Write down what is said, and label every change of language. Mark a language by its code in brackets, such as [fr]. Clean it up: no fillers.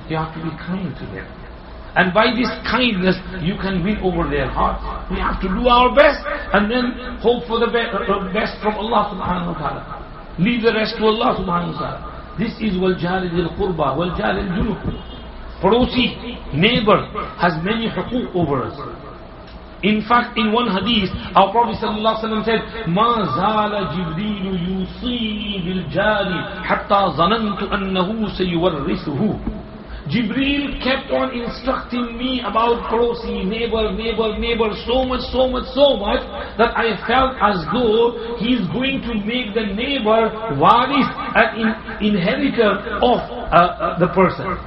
[en] You have to be kind to them. And by this kindness, you can win over their hearts. We have to do our best, and then hope for the best from Allah subhanahu wa ta'ala. Leave the rest to Allah subhanahu wa ta'ala. This is wal-jari dil qurba, wal-jari dil junub. Parosi, neighbor, has many huquq over us. In fact, in one hadith, our Prophet ﷺ said, [ar] مَا زَالَ جِبْرِيلُ يُوصِينِي بِالْجَارِ حَتَّى ظَنَنْتُ أَنَّهُ سَيُوَرِّثُهُ. [en] Jibreel kept on instructing me about parosi, neighbor, so much that I felt as though he is going to make the neighbor waris, an inheritor of the person.